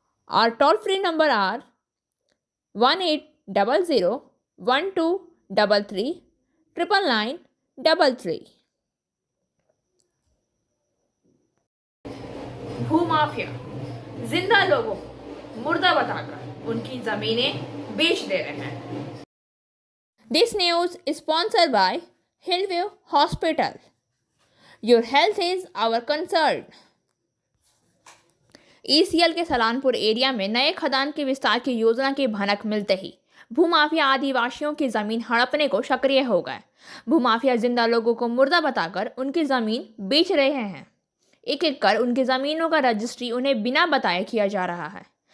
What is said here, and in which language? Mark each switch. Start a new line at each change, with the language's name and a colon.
English: Our toll free number are 18001233
Hindi: भूमाफिया जिंदा लोगों को मुर्दा बताकर उनकी जमीनें बेच दे रहे हैं।
English: This news is sponsored by Hillview Hospital. Your health is our concern.
Hindi: ECL के सलानपुर एरिया में नए खदान के विस्तार की योजना की भनक मिलते ही भूमाफिया आदिवासियों की जमीन हड़पने को सक्रिय हो गए। भूमाफिया जिंदा लोगों को मुर्दा बताकर उनकी जमीन बेच रहे हैं। एक एक कर उनकी जमीनों का रजिस्ट्री उन्हें बिना बताए किया जा रहा है।